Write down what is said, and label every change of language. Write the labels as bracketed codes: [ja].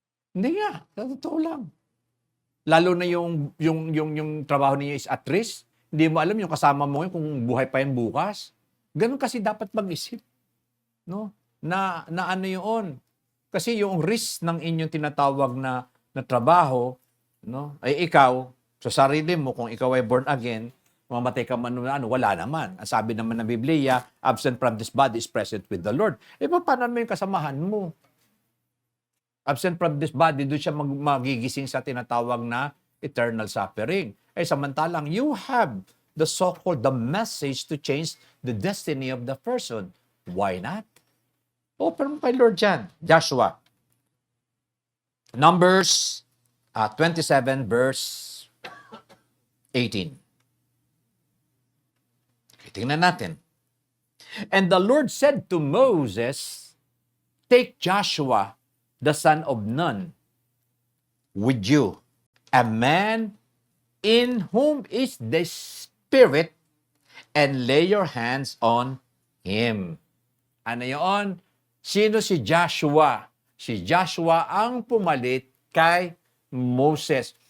[tl] Hindi nga, sa totoo lang. Lalo na yung trabaho niyo [en] is at risk, [tl] hindi mo alam yung kasama mo yun kung buhay pa yan bukas. Ganun kasi dapat mag-isip. No? Na ano yun. Kasi yung risk ng inyong tinatawag na trabaho, no? Ay ikaw, sa sarili mo, kung ikaw ay born again, mamatay ka man wala naman. Ang sabi naman ng Biblia, [en] absent from this body is present with the Lord. [tl] Paano mo yung kasamahan mo? [en] Absent from this body, [tl] doon siya magigising sa tinatawag na [en] eternal suffering. [tl] Samantalang [en] you have the so-called the message to change the destiny of the person. Why not? Open [tl] mo kay [en] Lord dyan. Joshua. Numbers 27 verse 18. [tl] Tingnan natin. [en] And the Lord said to Moses, take Joshua, the son of Nun, with you, a man in whom is the Spirit, and lay your hands on him. [tl] Ano yun? Sino si Joshua? Si Joshua ang pumalit kay Moses.